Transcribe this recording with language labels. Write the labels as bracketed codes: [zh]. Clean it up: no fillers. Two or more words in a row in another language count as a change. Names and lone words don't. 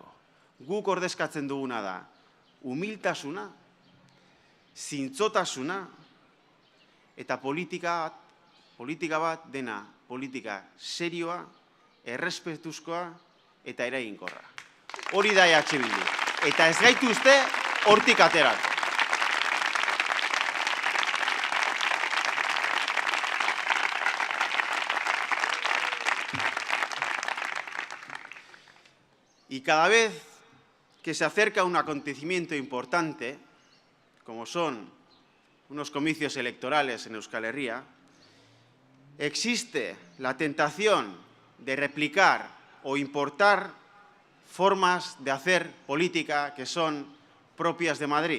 [eu] Guk ordezkatzen duguna da humiltasuna, zintzotasuna eta politika bat dena politika serioa, errespetuzkoa eta eraginkorra. Hori da EH Bildu. Eta ez gaituzte hortik aterako. [es] Y cada vez que se acerca un acontecimiento importante, como son unos comicios electorales en Euskal Herria, existe la tentación de replicar o importar formas de hacer política que son propias de Madrid.